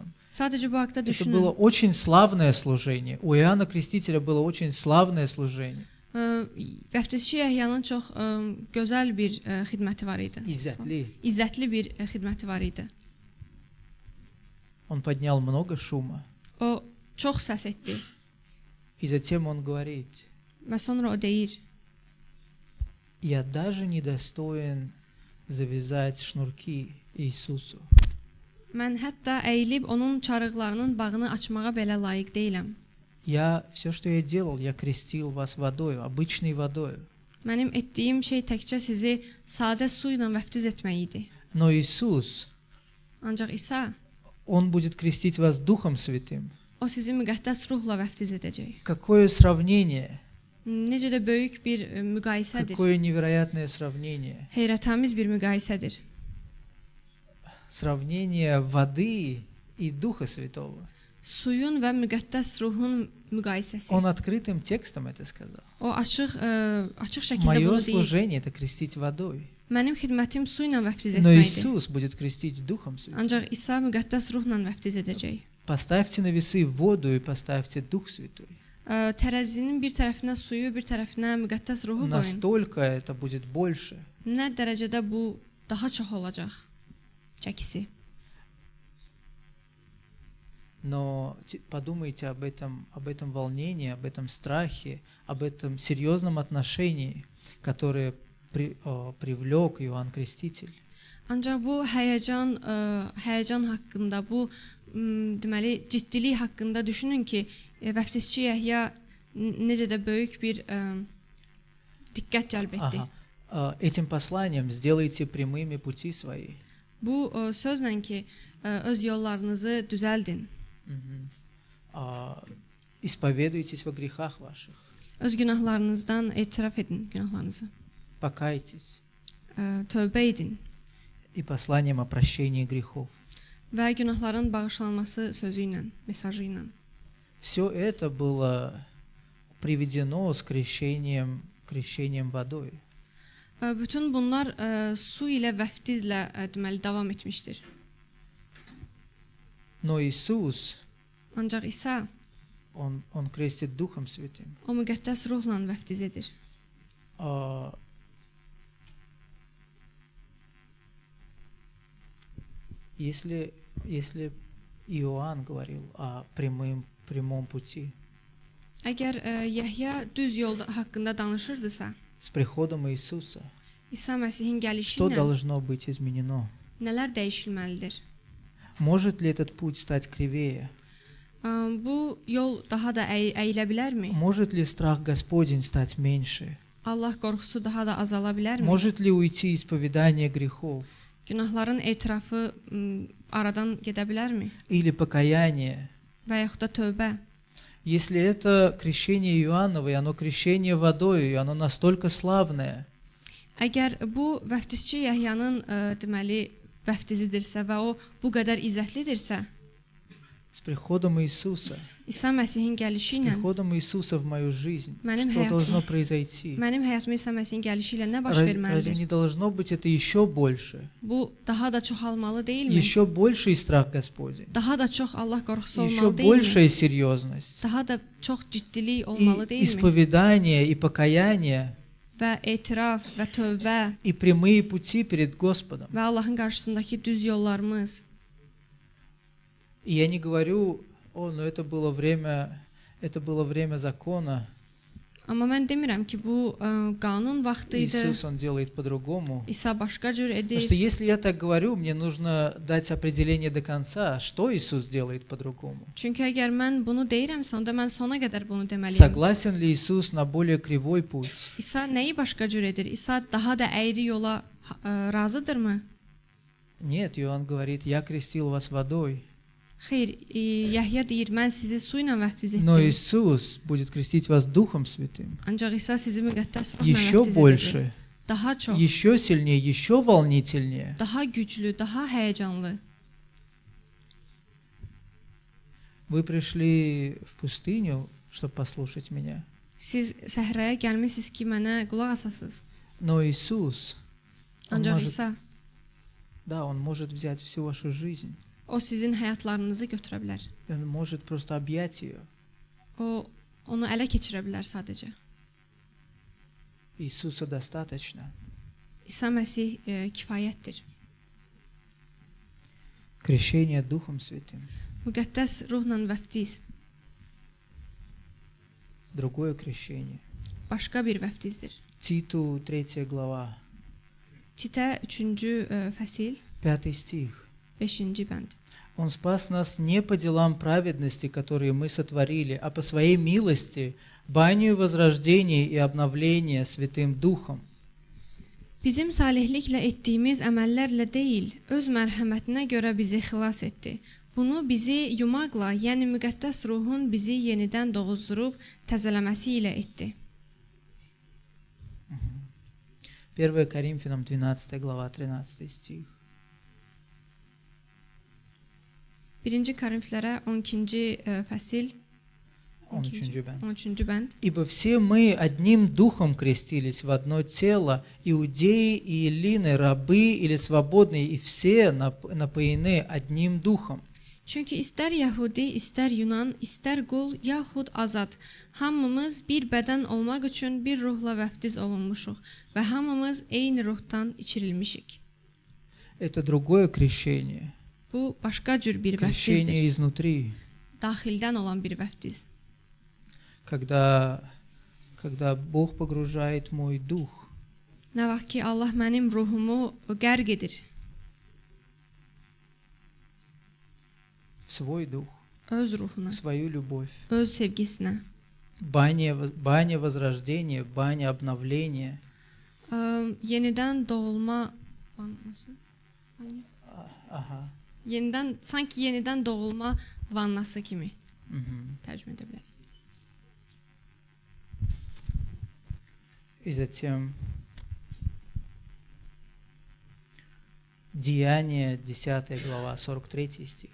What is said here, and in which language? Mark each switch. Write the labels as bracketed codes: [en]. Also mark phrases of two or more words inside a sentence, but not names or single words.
[az] Sadəcə bu haqqda [ru] Это было [az] düşünün. [ru] очень славное служение. У Иоанна Крестителя было очень славное служение. [az] Vəftizçi Yəhyanın çox gözəl bir xidməti var idi. İzzətli. İzzətli bir xidməti var idi. [ru] Он поднял много шума. [az] O çox səs etdi [ru] И затем он говорит, [az] və sonra o deyir: [ru] я даже недостоин завязать шнурки Иисусу. [az] Mən hətta əyilib onun çarıqlarının bağını açmağa belə layiq deyiləm. [ru] Все, что я делал, я крестил вас водой, обычной водой. [az] Mənim etdiyim şey təkcə sizi sadə su ilə vəftiz etmək idi. [ru] Но Иисус, [az] Ancaq İsa, [ru] Он будет крестить вас Духом Святым. [az] o sizi müqəddəs ruhla vəftiz edəcək. [ru] Какое сравнение, [az] Necə də böyük bir müqayisədir. [ru] какое невероятное сравнение. [az] Heyrətamiz bir müqayisədir. [ru] Сравнение воды и Духа Святого. [az] Suyun və müqəddəs ruhun müqayisəsi. [ru] Он открытым текстом это сказал. [az] O açıq şəkildə [ru] Мое [az] bunu deyir. [ru] служение – это крестить водой. [az] Mənim xidmətim su ilə vəftiz [ru] Но [az] etməkdir. [ru] Иисус будет крестить Духом Святым. [az] Ancaq İsa müqəddəs ruhla vəftiz edəcək. [ru] Поставьте на весы воду и поставьте Дух Святой. [az] Tərəzinin bir tərəfinə suyu, bir tərəfinə müqəddəs ruhu qoyun. [ru] Настолько это будет больше. [az] Nə dərəcədə bu daha çox olacaq çəkisi. [ru] Но подумайте об этом волнении, об этом страхе, об этом серьезном отношении, которое привлек Иоанн Креститель. [az] Ancaq bu həyəcan haqqında, bu deməli ciddilik haqqında düşünün ki, vəftizçi Yəhya necə də böyük bir diqqət cəlb etdi. [ru] Этим посланием сделайте прямыми пути свои. [az] Bu sözlə ki, öz yollarınızı düzəldin. [ru] Исповедуйтесь во грехах ваших. [az] Öz günahlarınızdan etiraf edin günahlarınızı. [ru] Покайтесь. [az] Tövbə edin [ru] И посланием о прощении грехов. [az] və günahların bağışlanması sözü ilə, mesajı ilə. [ru] Все это было приведено с крещением водой. [az] Bütün bunlar su ilə, vəftizlə deməli davam etmişdir. [ru] Но Иисус, [az] Ancaq İsa [ru] Он крестит Духом Святым. [az] o müqəddəs ruhla vəftiz edir. [ru] А, Если Иоанн говорил о прямом пути, [az] Əgər Yəhya düz yol haqqında danışırdısa, [ru] с приходом Иисуса, [az] İsa Məsihin gəlişi [ru] что [az] ilə [ru] должно быть изменено? [az] nələr dəyişilməlidir? [ru] Может ли этот путь стать кривее? [az] Bu yol daha da əyilə bilərmi? [ru] Может ли страх Господень стать меньше? [az] Allah qorxusu daha da azala bilərmi? [ru] Может ли уйти исповедание грехов [az] Günahların etirafı aradan gedə bilərmi? [ru] или покаяние? [az] Və yaxud da tövbə? [ru] Если это крещение Иоанново, и оно крещение водой, и оно настолько славное, [az] Əgər bu vəftizçi Yəhyanın deməli vəftizidirsə və o bu qədər izzətlidirsə, [ru] с приходом Иисуса, [az] İsa Məsihin gəlişi [ru] с [az] ilə [ru] приходом Иисуса в мою жизнь, [az] Mənim [ru] что [az] həyatım- [ru] должно произойти? [az] mənim həyatıma İsa Məsihin gəlişi ilə nə baş [ru] Разве [az] verməlidir? [ru] не должно быть это еще больше? [az] Bu daha da çoxalmalı deyilmi? [ru] Еще больше и страх Господень, [az] Daha da çox Allah qorxusu [ru] еще [az] olmalı deyilmi? [ru] большая серьезность, [az] Daha da çox ciddilik [ru] и [az] olmalı deyilmi? [ru] исповедание, и покаяние, [az] Və etiraf və tövbə [ru] и прямые пути перед Господом. [az] və Allahın qarşısındakı düz yollarımız. [ru] И я не говорю, но это было время закона, [az] Amma mən demirəm ki, bu qanun vaxtı idi. [ru] Иисус, Он делает по-другому. [az] İsa başqa cür [ru] Потому что [az] edir. [ru] если я так говорю, мне нужно дать определение до конца, что Иисус делает по-другому. [az] Çünki əgər mən bunu deyirəmsə, onda mən sona qədər bunu deməliyəm. [ru] Согласен ли Иисус на более кривой путь? [az] İsa nəyi başqa cür edir? İsa daha da əyri yola razıdırmı? [ru] Нет, Иоанн говорит, я крестил вас водой, [az] Xeyr, Yəhya deyir, mən sizi su ilə vəftiz [ru] но [az] etdim. [ru] Иисус будет крестить вас Духом Святым. [az] Ancaq İsa sizi müqəddəs ruhla [ru] Еще [az] vəftiz edəcək. [ru] больше, [az] Daha çox, [ru] еще сильнее, еще волнительнее. [az] daha güclü, daha həyəcanlı. [ru] Вы пришли в пустыню, чтобы послушать меня. [az] Siz səhraya gəlmisiniz ki, mənə qulaq asasınız. [ru] Но Иисус, Он [az] Ancaq [ru] может, [az] İsa, [ru] да, Он может взять всю вашу жизнь. [az] o sizin həyatlarınızı götürə bilər. [ru] Он может просто объять ее. [az] O onu ələ keçirə bilər sadəcə. [ru] Иисуса достаточно. [az] İsa Məsih kifayətdir. [ru] Крещение Духом Святым. [az] Müqəddəs ruhla vəftiz [ru] Другое крещение. [az] başqa bir vəftizdir. [ru] Титу 3 глава, [az] Titə 3-cü fəsil [ru] 5 стих. [az] 5-ci bənd. [ru] Он спас нас не по делам праведности, которые мы сотворили, а по своей милости, банию возрождения и обновления Святым Духом. [az] Bizim salihliklə etdiyimiz əməllərlə deyil, öz mərhəmətinə görə bizi xilas etdi. Bunu bizi yumaqla, yəni müqəddəs ruhun bizi yenidən doğuzdurub təzələməsi ilə etdi. [ru] 1 Коринфянам 12 глава, 13 стих. [az] 1-ci Korinflərə 12-ci fəsil 13 bənd. 13-cü bənd. [ru] Ибо все мы одним духом крестились в одно тело, иудеи и эллины, рабы или свободные, и все напоены одним духом. [az] Çünki istər Yəhudi, istər Yunan, istər qul, yaxud azad, hamımız bir bədən olmaq üçün bir ruhla vəftiz olunmuşuq və hamımız eyni ruhdan içirilmişik. [ru] Это другое крещение. [az] Bu başqa cür bir [ru] Крещение [az] vəftizdir. [ru] изнутри. [az] Daxildən olan bir vəftiz. [ru] Когда Бог погружает мой дух [az] Nə vaxt ki, Allah mənim ruhumu qərq edir, [ru] в свой дух, [az] öz ruhuna, [ru] в свою любовь. [az] öz sevgisinə. [ru] Баня возрождения, баня обновления. [az] Yenidən doğulma vannası. Ага. Sanki yenidən doğulma vannası kimi Мгм. tərcümə edə bilərik. [ru] И затем Деяния, 10 глава, 43 стих.